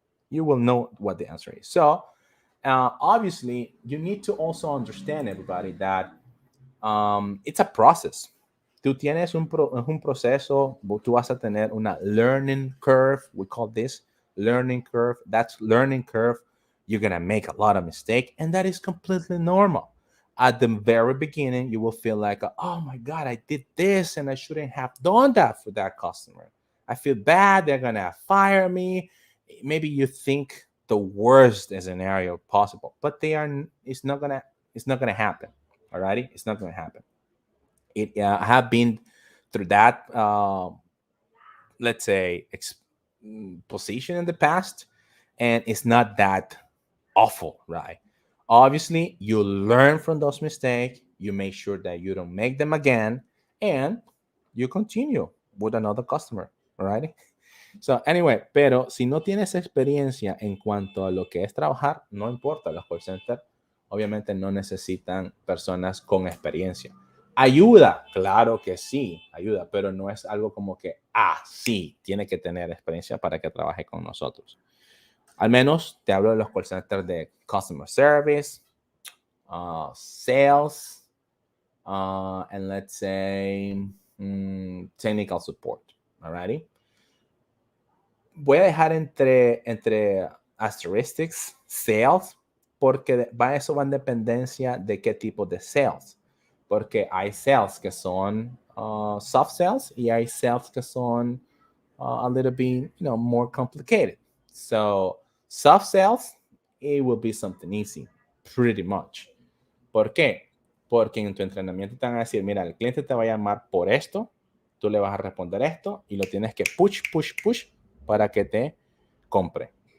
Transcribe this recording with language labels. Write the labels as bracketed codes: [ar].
[en] You will know what the answer is. So, obviously, you need to also understand, everybody, that it's a process. [es] Tú tienes un proceso, tú vas a tener una learning curve. [en] We call this learning curve. That's learning curve. You're going to make a lot of mistakes, and that is completely normal. At the very beginning, you will feel like, oh my God, I did this and I shouldn't have done that for that customer. I feel bad. They're going to fire me. Maybe you think the worst scenario possible, but it's not going to happen. Alrighty, it's not going to happen. I have been through that, let's say, position in the past, and it's not that awful, right? Obviously, you learn from those mistakes, you make sure that you don't make them again, and you continue with another customer, alrighty? So, anyway, [es] pero si no tienes experiencia en cuanto a lo que es trabajar, no importa, los call centers obviamente no necesitan personas con experiencia. Ayuda, claro que sí, ayuda, pero no es algo como que, sí, tiene que tener experiencia para que trabaje con nosotros. Al menos te hablo de los [en] call centers de customer service, sales, and let's say technical support, alrighty? [es] Voy a dejar entre asterisks sales, porque eso va en dependencia de qué tipo de sales. Porque hay sales que son soft sales y hay sales que son [en] a little bit, more complicated. So, soft sales, it will be something easy, pretty much. [es] ¿Por qué? Porque en tu entrenamiento te van a decir, mira, el cliente te va a llamar por esto, tú le vas a responder esto y lo tienes que push para que te compre.